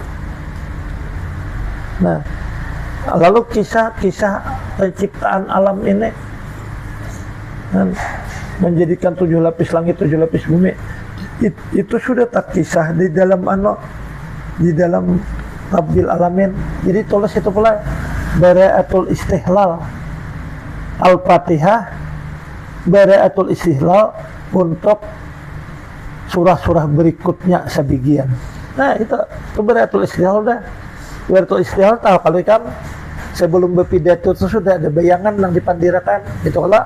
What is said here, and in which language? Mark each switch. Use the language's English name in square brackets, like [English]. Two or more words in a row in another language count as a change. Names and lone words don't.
[Banjar] Nah, lalu kisah-kisah penciptaan alam ini menjadikan 7 lapis langit, 7 lapis bumi, itu sudah tak kisah di dalam di dalam [Arabic] رب العالمين. [Banjar] Jadi tulis itu pula [Arabic] براعة الاستهلال [Banjar] Al-Fatihah, [Arabic] براعة الاستهلال [Banjar] untuk surah-surah berikutnya sebagian. Nah itu [Arabic] براعة الاستهلال [Banjar] dah. [Arabic] براعة الاستهلال [Banjar] tahu kalau kan sebelum berpidato itu sudah ada bayangan yang dipandirakan itu kalau.